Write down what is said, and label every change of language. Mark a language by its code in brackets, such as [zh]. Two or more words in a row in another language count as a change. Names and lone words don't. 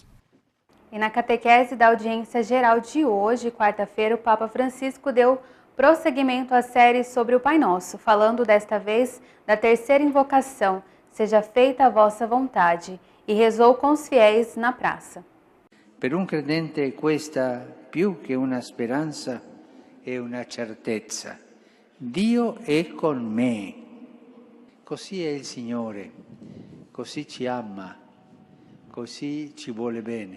[pt] E na catequese da audiência geral de hoje, quarta-feira, o Papa Francisco deu prosseguimento à série sobre o Pai Nosso, falando desta vez da terceira invocação, seja feita a vossa vontade, e rezou com os fiéis na praça. [it] Per un credente questa più che una speranza è una certezza. Dio è con me. Così è il Signore, così ci ama, così ci vuole bene.